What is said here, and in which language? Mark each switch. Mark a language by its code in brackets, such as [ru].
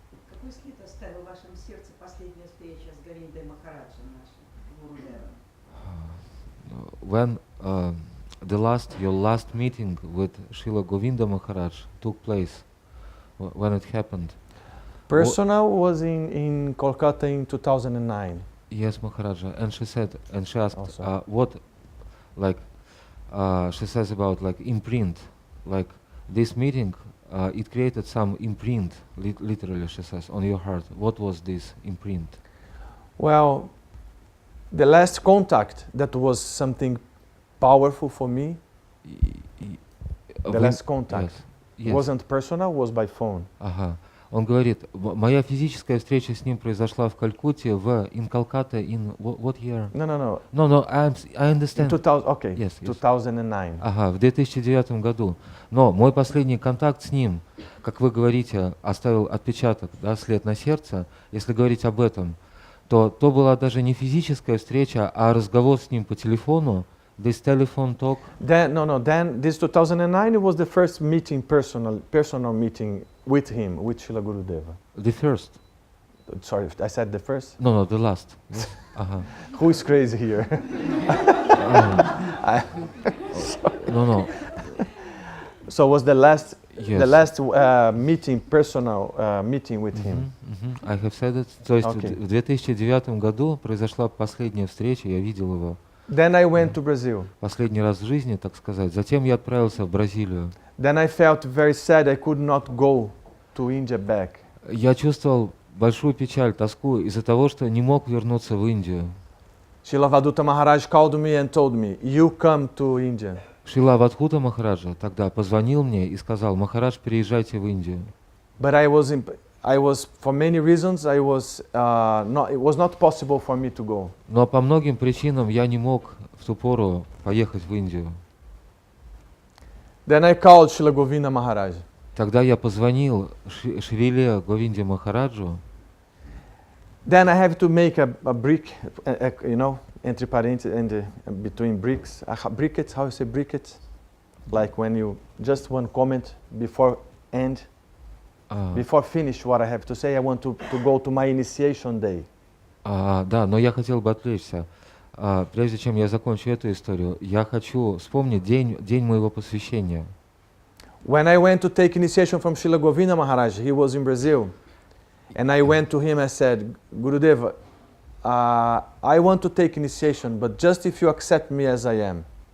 [ru] Какой след оставила в вашем сердце последняя встреча с Говиндой Махараджем нашим, Гурудевом? [en] When your last meeting with Srila Govinda Maharaj took place, when it happened? Personal was in Kolkata in 2009. Yes, Maharaja, and she asked, Also. she says about like imprint, like this meeting, it created some imprint, literally she says, on your heart. What was this imprint? Well, the last contact that was something powerful for me, the last contact Yes. wasn't personal, was by phone. [ru] Ага. Он говорит, моя физическая встреча с ним произошла в Калькутте, [en] in Calcutta, in what year? No. No, I understand. In 2000, okay, Yes. 2009. [ru] Ага, в 2009 году. Но мой последний контакт с ним, как вы говорите, оставил отпечаток, да, след на сердце. Если говорить об этом, то была даже не физическая встреча, а разговор с ним по телефону. [en] This telephone talk. Then this 2009 was the first meeting, personal meeting with him, with Srila Gurudeva. The first. Sorry, I said the first. No, the last. Ага. Who is crazy here? No. So was the last, Yes. the last meeting, personal meeting with him. I have said it. [ru] То есть [en] Okay. [ru] в 2009 году произошла последняя встреча, я видел его. [en] Then I went to Brazil. [ru] Последний раз в жизни, так сказать. Затем я отправился в Бразилию. [en] Then I felt very sad I could not go to India back. [ru] Я чувствовал большую печаль, тоску из-за того, что не мог вернуться в Индию. [en] Srila Vaduta Maharaj called me and told me, you come to India. [ru] Шрила Вадхута Махараджа тогда позвонил мне и сказал, Махарадж, переезжайте в Индию. [en] But I was, for many reasons, it was not possible for me to go. [ru] Но по многим причинам я не мог в ту пору поехать в Индию. [en] Then I called Srila Govinda Maharaj. [ru] Тогда я позвонил Шриле Говинде Махараджу. [en] Then I have to make a brick, [pt] entre parentheses, [en] between bricks. Brickets, how you say brickets? Like when you, just one comment before end, before finish what I have to say, I want to go to my initiation day. [ru] Да, но я хотел бы отвлечься. Прежде чем я закончу эту историю, я хочу вспомнить день моего посвящения. [en] When I went to take initiation from Srila Govinda Maharaj, he was in Brazil. And I went to him and said, Gurudeva, I want to take initiation, but just if you accept me as I am.